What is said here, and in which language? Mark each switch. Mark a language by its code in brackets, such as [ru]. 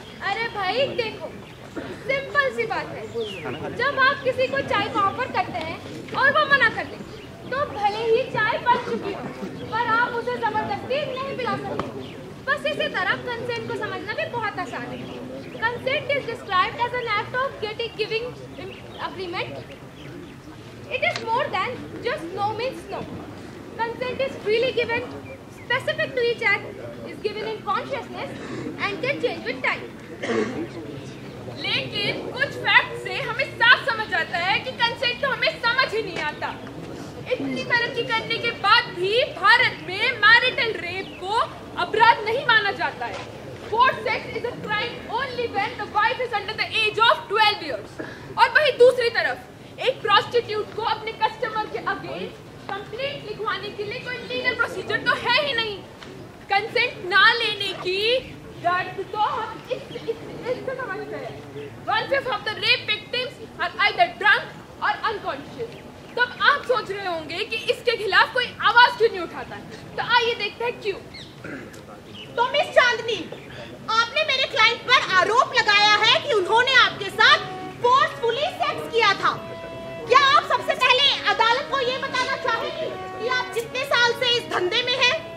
[hi] अरे भाई देखो, सिंपल सी बात है, जब आप किसी को चाय का ऑफर करते हैं और वो मना कर दे तो भले ही चाय बन चुकी हो पर आप उसे जबरदस्ती नहीं पिला सकते। बस इसी तरह कंसेंट को समझना भी बहुत आसान है। [en] Consent is described as an act of giving agreement. It is more than just no means no. Consent is freely given, specific to each act, is given in consciousness and can change with time. [hi] लेकिन कुछ fact से हमें साफ समझ आता है कि consent तो हमें समझ ही नहीं आता। इतनी तरक्की करने के बाद भी भारत में मैरिटल रेप को अपराध नहीं माना जाता है। [en] Forced sex is a crime only when the wife is under the age of 12 years. [hi] और वहीं दूसरी तरफ एक प्रोस्टिट्यूट को अपने कस्टमर के अगेंस्ट कंप्लेंट लिखवाने के लिए कोई लीगल प्रोसीजर तो है ही नहीं। कंसेंट ना लेने की दर्द तो हम इससे समझते हैं। [en] 1/5 of the rape victims are either drunk or unconscious. [hi] तो अब आप सोच रहे होंगे कि इसके खिलाफ कोई आवाज क्यों नहीं उठाता है? तो आइए देखते हैं क्यों। तो मिस चांदनी, आपने मेरे क्लाइंट पर आरोप लगाया है कि उन्होंने आपके साथ फोर्सफुली सेक्स किया था। क्या आप सबसे पहले अदालत को ये बताना चाहेंगी कि आप कितने साल से इस धंधे में हैं?